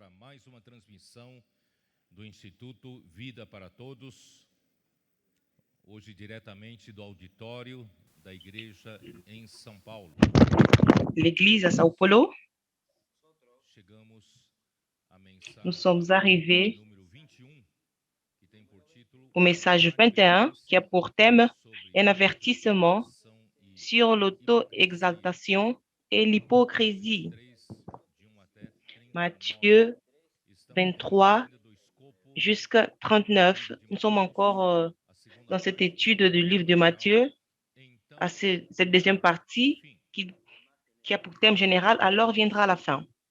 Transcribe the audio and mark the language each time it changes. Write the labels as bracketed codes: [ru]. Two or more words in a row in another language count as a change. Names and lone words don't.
[pt] mais uma transmissão do Instituto Vida para Todos, hoje diretamente do auditório da igreja em São Paulo. [fr] L'église à Sao Paulo. [pt] Chegamos à mensagem [fr] Nous sommes arrivés [pt] número 21, que tem por título [fr] au message 21, qui a pour thème un avertissement sur l'auto-exaltation et l'hypocrisie. Matthieu 23 jusqu'à 39. Nous sommes encore dans cette étude du livre de Matthieu, à cette deuxième partie qui a pour thème général, alors viendra la fin.